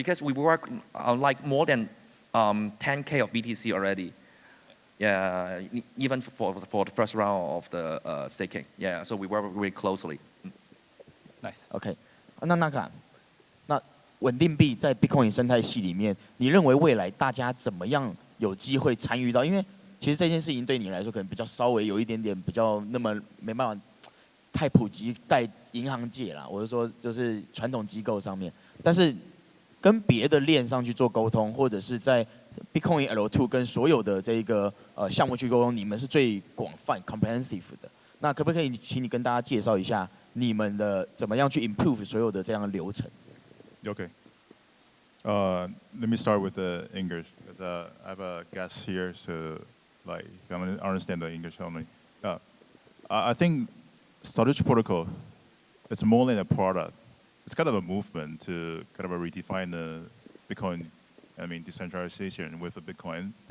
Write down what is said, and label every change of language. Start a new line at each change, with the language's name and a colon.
English: Because we work on like more than 10K of BTC already. Yeah, even for the first round of the staking. Yeah, so we work really closely. Nice.
Chinese: OK， 那Naka，那稳定币在 Bitcoin 生态系里面，你认为未来大家怎么样有机会参与到？因为其实这件事情对你来说可能比较稍微有一点点比较那么没办法太普及在银行界啦，我是说就是传统机构上面，但是跟别的链上去做沟通，或者是在 Bitcoin L2 跟所有的这个项目去沟通，你们是最广泛 comprehensive 的。那可不可以请你跟大家介绍一下你们的怎么样去 improve 所有的这样的流程
English: ？Okay. Let me start with the English because I have a guest here, so. Like, I understand the English only. I think Satoshi protocol, it's more than a product. It's kind of a movement to kind of redefine the Bitcoin, decentralization with the Bitcoin.